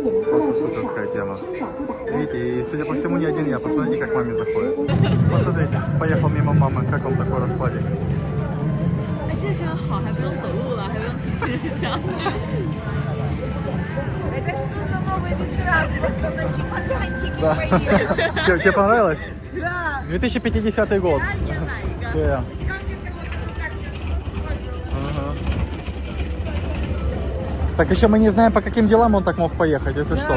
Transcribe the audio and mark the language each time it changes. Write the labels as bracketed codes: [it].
[ru] Просто суперская тема. Видите, и судя по всему, не один я. Посмотрите, как маме заходит. Посмотрите, поехал мимо мамы. Как вам такой раскладик? [zh] 哎，这个真好，还不用走路了，还不用提行李箱。 [ru] Это что за новый вид транспорта? Кто на чемоданчике Да. поехал? Тебе понравилось? Да. 2050 год. [zh] 也买一个。 [ru] Да. Как это вот так использовать? Ага. Так еще мы не знаем, по каким делам он так мог поехать, если что.